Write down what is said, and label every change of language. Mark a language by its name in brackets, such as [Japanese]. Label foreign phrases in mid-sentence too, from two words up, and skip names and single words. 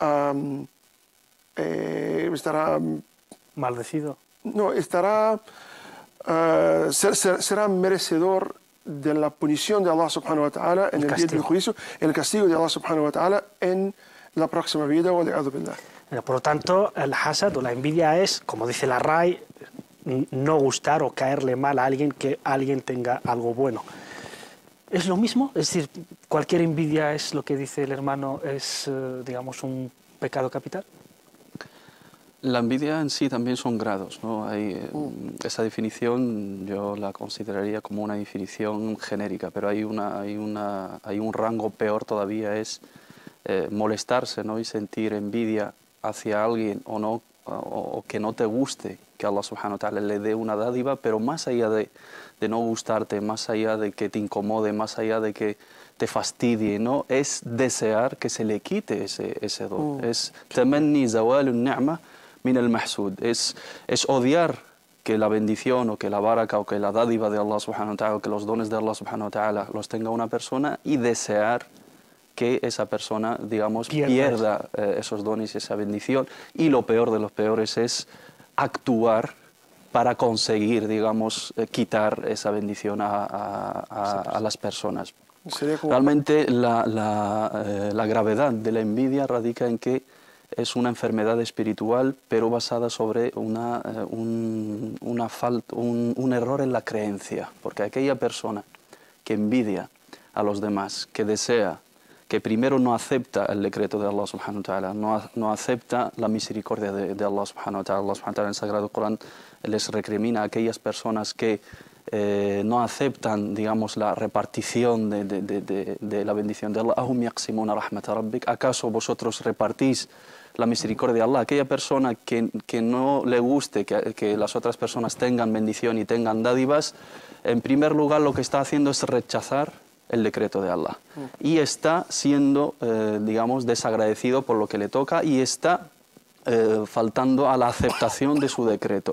[Spanish] maldecido. No, será merecedor de la punición de Allah [Arabic] سبحانه وتعالى [Spanish] en el día del juicio, el castigo de Allah [Arabic] سبحانه وتعالى [Spanish] en la próxima vida. Por lo tanto, el hasad o la envidia es, como dice la RAI, no gustar o caerle mal a alguien, que alguien tenga algo bueno. ¿Es lo mismo? Es decir, ¿cualquier envidia es lo que dice el hermano, es, digamos, un pecado capital? La envidia en sí también son grados, ¿no? Esa definición yo la consideraría como una definición genérica, pero hay un rango peor todavía, es molestarse, ¿no? Y sentir envidia hacia alguien o no, o que no te guste que Allah [Arabic] سبحانه وتعالى [Spanish] le dé una dádiva, pero más allá de no gustarte, más allá de que te incomode, más allá de que te fastidie, ¿no? Es desear que se le quite ese don. Es [Arabic] تمني زوال النعمة من المحسود. [Spanish] Es odiar que la bendición o que la baraka o que la dádiva de Allah [Arabic] سبحانه وتعالى, [Spanish] o que los dones de Allah [Arabic] سبحانه وتعالى [Spanish] los tenga una persona, y desear que esa persona, digamos, pierda esos dones y esa bendición. Y lo peor de los peores es actuar para conseguir, digamos, quitar esa bendición a las personas. Realmente la gravedad de la envidia radica en que es una enfermedad espiritual, pero basada sobre un error en la creencia. Porque aquella persona que envidia a los demás, que desea, que primero no acepta el decreto de Allah [Arabic] سبحانه وتعالى, [Spanish] no acepta la misericordia de Allah [Arabic] سبحانه وتعالى. [Spanish] Allah [Arabic] سبحانه وتعالى [Spanish] en el Sagrado Corán les recrimina a aquellas personas que no aceptan, digamos, la repartición de la bendición de Allah. [Arabic] أهم يقسمون رحمة ربك. [Spanish] ¿Acaso vosotros repartís la misericordia de Allah? Aquella persona que no le guste que las otras personas tengan bendición y tengan dádivas, en primer lugar lo que está haciendo es rechazar el decreto de Allah. Y está siendo, digamos, desagradecido por lo que le toca, y está faltando a la aceptación de su decreto.